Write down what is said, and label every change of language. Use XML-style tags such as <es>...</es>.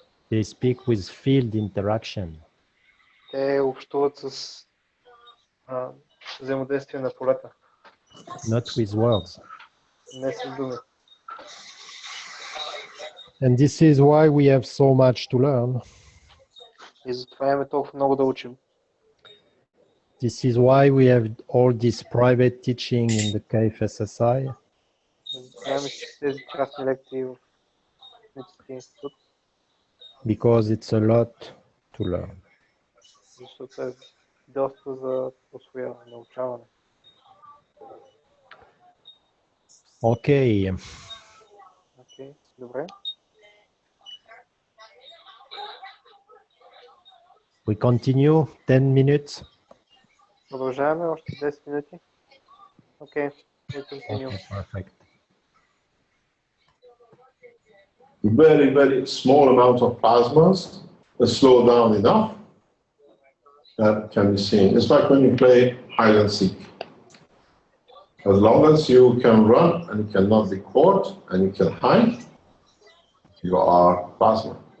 <en>they speak with field interaction.</en> <bg>Те общуват с взаимодействие на полета,</bg> <en>Not with words.</en> <bg>не с думи.</bg> <en>And this is why we have so much to learn.</en> <bg>И затова имаме толкова много да учим.</bg> <en>This is why we have all this private teaching in the KFSSI.</en> <bg>Затова имаме тези частни лекции в Техническия институт,</bg> <en>Because it's a lot to learn.</en> <bg>защото е доста за усвояване, научаване.</bg> <en>Okay.</en> <bg>Окей, добре.</bg> <en>We continue 10 minutes.</en> <bg>Продължаваме още 10 минути.</bg> <en>Окей, we continue. Okay, perfect. Very, very small amount of plasmas that slow down enough that can be seen. It's like when you play hide and seek. As long as you can run and you cannot be caught and you can hide, you are plasma.</en>